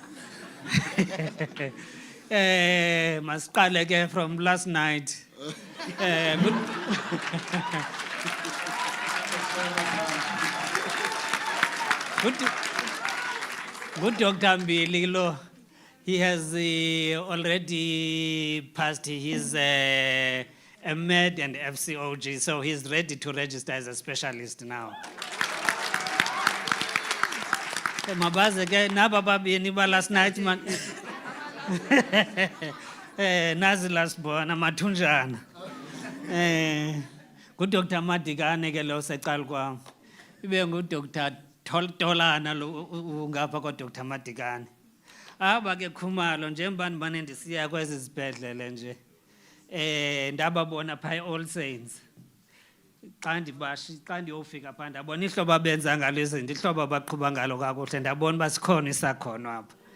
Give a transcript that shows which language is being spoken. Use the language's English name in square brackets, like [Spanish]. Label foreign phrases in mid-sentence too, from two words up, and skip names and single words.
[Xhosa] Masiqale ke [English] from last night. Good Dr. Mbili lo. He has already passed his MED and FCOG, so he's ready to register as a specialist now. [Xhosa] Mabaze ke naba babini ba [English] last night man. [Xhosa] Nazi [English] last born [Xhosa] amathunjana. [English] Good Dr. [Xhosa] Madikane ke lo seqala kwam. Ibe ngu Dr. Tolana lo ngapha kwa Dr. Madikane. Aba ke Khumalo njengoba ndibane ndisiya kwezi zibhedlele nje. Ndababona pha All Saints. Xa ndiyofika phaa ndabona ihlobo abenza ngalo izinto, ihlobo abaqhuba ngalo kakuhle, ndabona uba sikhona isakhono apha.